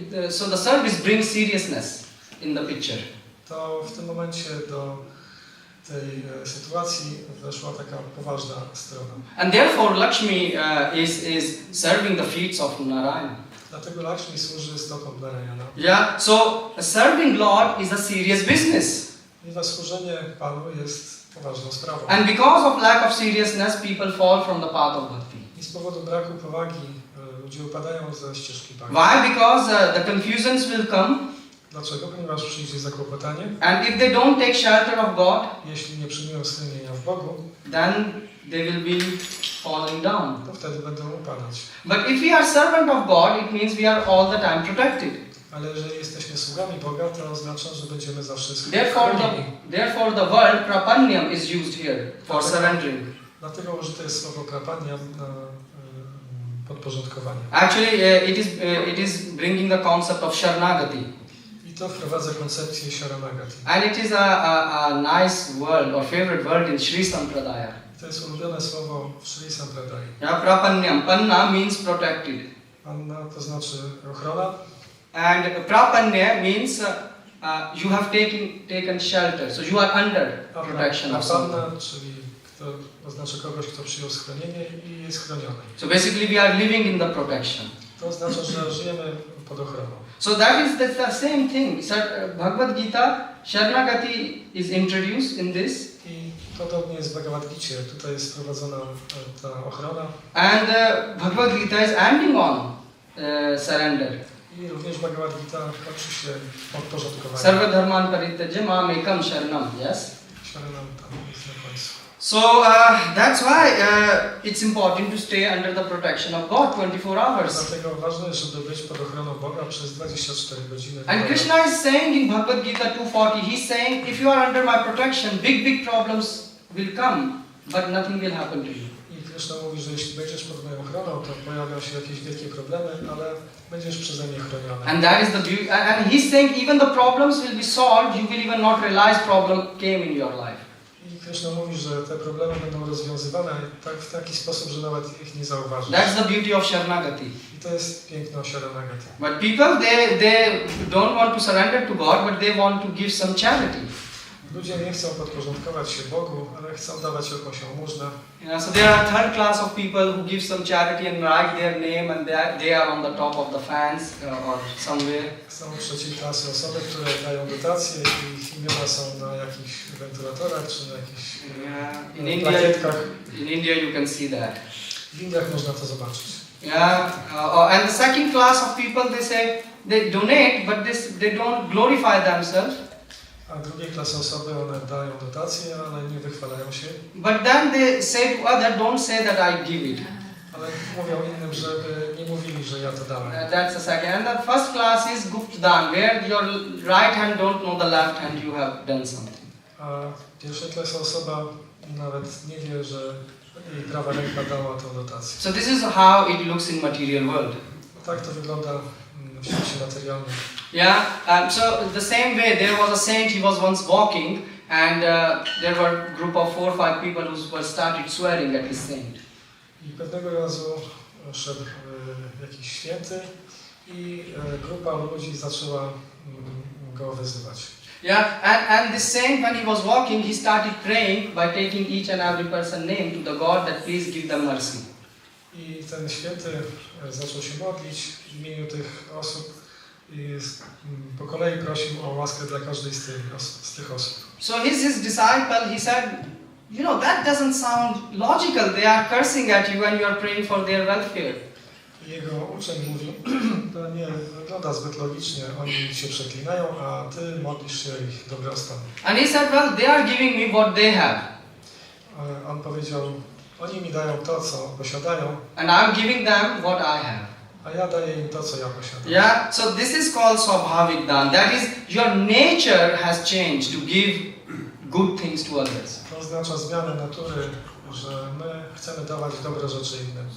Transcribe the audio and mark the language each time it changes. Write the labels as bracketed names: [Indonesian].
[English] so the service brings seriousness in the picture. [Polish] to w tym momencie do tej sytuacji weszła taka poważna strona. [English] And therefore Lakshmi is serving the feet of Narayana. [Polish] Dlatego Lakshmi służy stopom Narayana. [English] Yeah, so serving Lord is a serious business. [Polish] Ponieważ służenie Panu jest poważną sprawą. [English] And because of lack of seriousness, people fall from the path of bhakti. [Polish] I z powodu braku powagi ludzie upadają ze ścieżki bhakti. [English] Why? Because the confusions will come. [Polish] Dlaczego? Ponieważ przyjdzie zakłopotanie. [English] And if they don't take shelter of God, [Polish] Jeśli nie przyjmują schronienia w Bogu, [English] then they will be falling down. [Polish] to wtedy będą upadać. [English] But if we are servant of God, it means we are all the time protected. [Polish] Ale jeżeli jesteśmy sługami Boga, to oznacza, że będziemy zawsze [English] Therefore the word prapanyam is used here for surrendering. [Polish] Dlatego użyte jest słowo prapanyam na podporządkowanie. [English] Actually, it is bringing the concept of Sharanagati. [Polish] I to wprowadza koncepcję Sharanagati. [English] And it is a nice word or favorite word in Sri Sampradaya. [Polish] To jest ulubione słowo w Sri Sampradaya. [English] Yeah, prapanyam. Panna means protected. [Polish] Panna to znaczy ochrona. [English] And prapanya means you have taken shelter. So you are under protection of someone. [Polish] Panna, czyli kto oznacza kogoś, kto przyjął schronienie i jest chroniony. [English] So basically we are living in the protection. [Polish] To oznacza, że żyjemy pod ochroną. [English] So that's the same thing. Bhagavad Gita, Sharanagati is introduced in this. [Polish] I podobnie jest w BhagavatGicie. Tutaj jest wprowadzona ta ochrona. [English] And Bhagavad Gita is ending on surrender. [Polish] I również Bhagavad Gita kończy się podporządkowaniem. [Sanskrit] Sarva dharman parityaja mam ekam sharanam. [English] Yes? [Polish] Sharanam tam jest na końcu. [English] So that's why it's important to stay under the protection of God 24 hours. [Polish] Dlatego ważne jest, żeby być pod ochroną Boga przez 24 godziny. [English] And Krishna is saying in Bhagavad Gita 2:40, he's saying, if you are under my protection, big problems will come, but nothing will happen to you. [Polish] I Krishna mówi, że jeśli będziesz pod moją ochroną, to pojawią się jakieś wielkie problemy, ale będziesz przeze mnie chroniony. [English] And that is the beauty. And he's saying even the problems will be solved, you will even not realize problem came in your life. [Polish] I Krishna mówi, że te problemy będą rozwiązywane w taki sposób, że nawet ich nie zauważysz. [English] That's the beauty of Sharanagati. [Polish] I to jest piękno Sharanagati. [English] But people, they don't want to surrender to God, but they want to give some charity. [Polish] Ludzie nie chcą podporządkować się Bogu, ale chcą dawać jakąś jałmużnę. [English] So there are third class of people who give some charity and write their name and they are on the top of the fans or somewhere. [Polish] Są trzeciej klasy osoby, które dają dotacje i ich imiona są na jakichś wentylatorach czy na jakichś plakietkach. [English] In India you can see that. [Polish] W Indiach można to zobaczyć. [English] Yeah, and the second class of people, they say, they donate, but they don't glorify themselves. [Polish] A drugiej klasy osoby, one dają dotacje, ale nie wychwalają się. [English] But then they say to others, don't say that I give it. [Polish] Ale mówią innym, żeby nie mówili, że ja to dałem. [English] That's the second. And the first class is Guptdan, where your right hand don't know the left hand you have done something. [Polish] A pierwsza klasa osoba nawet nie wie, że jej prawa ręka dała tą dotację. [English] So this is how it looks in material world. [Polish] Tak to wygląda w świecie materialnym. [English] Yeah. So the same way, there was a saint. He was once walking, and there were a group of 4 or 5 people who started swearing at his saint. [Polish] I pewnego razu szedł jakiś święty i grupa ludzi zaczęła go wyzywać. [English] Yeah, and the saint, when he was walking, he started praying by taking each and every person's name to the God that please give them mercy. [Polish] I ten święty zaczął się modlić w imieniu tych osób i po kolei prosił o łaskę dla każdej z tych osób. [English] So his disciple, he said, you know, that doesn't sound logical. They are cursing at you and you are praying for their welfare. [Polish] I jego uczeń mówi, to nie wygląda zbyt logicznie, oni się przeklinają, a ty modlisz się o ich dobrostan. [English] And he said, well, they are giving me what they have. [Polish] On powiedział, oni mi dają to, co posiadają, [English] And I'm giving them what I have. [Polish] a ja daję im to, co ja posiadam. [English] Yeah, so this is called Swabhavik-dan. That is, your nature has changed to give good things to others. [Polish] To oznacza zmianę natury, że my chcemy dawać dobre rzeczy innym.